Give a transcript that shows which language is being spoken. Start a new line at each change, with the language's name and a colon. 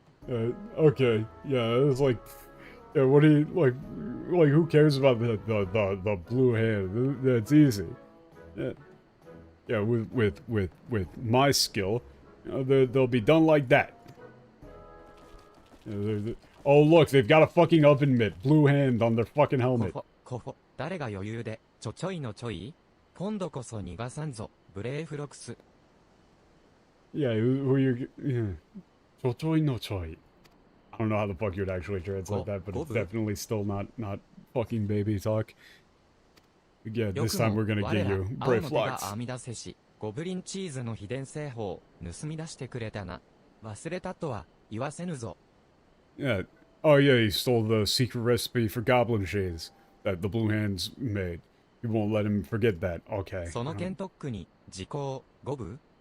English: Okay, yeah, it's like, yeah, what do you, like who cares about the blue hand? That's easy. Yeah, with my skill, you know, they'll be done like that. Oh look, they've got a fucking oven mitt, blue hand on their fucking helmet.
Japanese: 誰が余裕でちょちょいのちょい？今度こそ逃がさんぞ、ブレイフロックス。
English: Yeah, who you... Yeah.
Japanese: Chochoi no choi.
English: I don't know how the fuck you would actually translate that, but it's definitely still not fucking baby talk. Yeah, this time we're gonna get you Brayflox.
Japanese: ゴブリンチーズの秘伝製法、盗み出してくれたな。忘れたとは言わせぬぞ。
English: Yeah. Oh yeah, he stole the secret recipe for goblin cheese that the Blue Hands made. You won't let him forget that. Okay.
Japanese: そのケントックに時効5部